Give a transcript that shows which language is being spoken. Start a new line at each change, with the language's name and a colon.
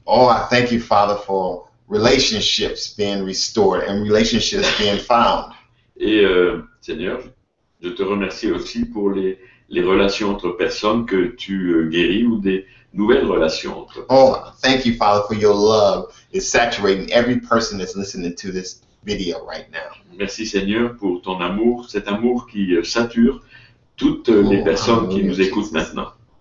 English: Oh, I thank you, Father, for relationships being restored and relationships being found.
French: Et Seigneur, je te remercie aussi pour les relations entre personnes que tu guéris ou des nouvelles relations entre personnes.
English: Oh, thank you, Father, for your love is saturating every person that's listening to this video right now.
French: Merci Seigneur pour ton amour, cet amour qui sature toutes les personnes qui nous écoutent maintenant.